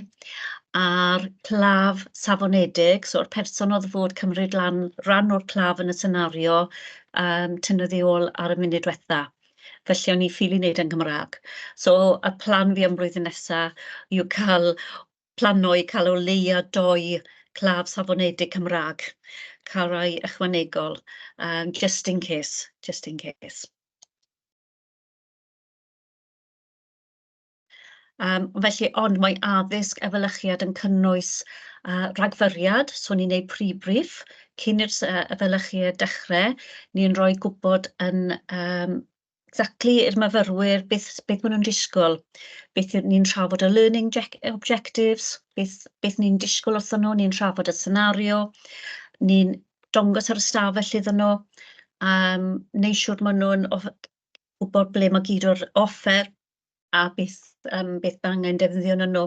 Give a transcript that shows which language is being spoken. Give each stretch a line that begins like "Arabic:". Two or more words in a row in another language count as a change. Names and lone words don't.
Welsh: A'r claf safonedig, so'r person oedd fod cymryd ran o'r claf yn y senario, tynnodd i ôl ar y munud diwetha. Felly o'n i ffili wneud yn Gymraeg. So y plan fi am blwyddyn nesaf yw plano i cael o leia 2 claf safonedig Cymraeg, cael rai ychwanegol,
English: just in case.
Welsh: Felly, ond mae addysg efelychiad yn cynnwys rhagfyriad, so ni'n gwneud pre-brief, cyn i'r efelychiad dechrau, ni'n rhoi gwybod yn exactly i'r myfyrwyr beth maen nhw'n disgwyl, beth ni'n trafod y
English: learning objectives,
Welsh: beth ni'n disgwyl wrthyn nhw, ni'n trafod y senario, ni'n dongos ar y stafell iddyn nhw, neu siwr maen nhw'n gwybod ble mae gyd o'r offer, a beth angen defnyddio yn nhw.